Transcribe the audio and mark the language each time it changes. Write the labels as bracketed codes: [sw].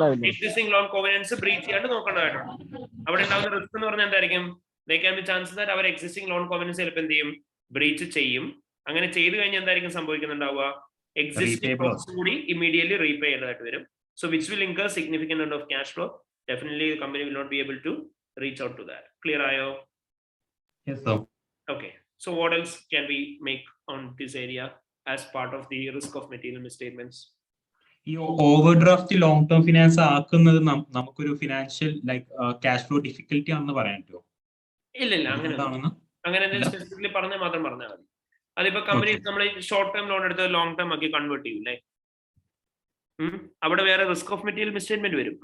[ml] Existing loan കോവനൻസ് breach ചെയ്യാണ്ട് നോക്കേണ്ടതായിട്ടുണ്ട്. അവിടെ ഉണ്ടാകുന്ന റിസ്ക് എന്ന് പറഞ്ഞാൽ എന്തായിരിക്കും? [en] There can be chances that our existing loan covenants [ml] ചിലപ്പോൾ എന്ത് ചെയ്യും? ബ്രീച്ച് ചെയ്യും. അങ്ങനെ ചെയ്തു കഴിഞ്ഞാൽ എന്തായിരിക്കും സംഭവിക്കുന്നുണ്ടാവുക? എക്സിസ്റ്റിംഗ് കോസ്റ്റ് കൂടി ഇമ്മീഡിയറ്റ്ലി റീപേ ചെയ്യേണ്ടതായിട്ട് വരും. [en] So which will incur significant amount of cash flow. Definitely the company will not be able to reach out to that. Clear [ml] ayo? [en] Yes sir. Okay, so what else can we make on this area as part of the risk of material misstatements? [ml] ഈ over draft long term finance ആക്കുന്നത് നമുക്കൊരു financial like cash flow difficulty ആണെന്ന് പറയാൻ പറ്റുമോ? ഇല്ല, അങ്ങനെ എന്തെങ്കിലും specifically പറഞ്ഞാൽ മാത്രം പറഞ്ഞാൽ മതി. അതിപ്പോ കമ്പനി നമ്മൾ ഷോർട്ട് ടേം ലോൺ എടുത്ത് ലോങ് ടേം ആക്കി കൺവേർട്ട് ചെയ്യൂലേ, അവിടെ വേറെ റിസ്ക് ഓഫ് മെറ്റീരിയൽ മിസ്സ്റ്റേറ്റ്മെന്റ് വരും.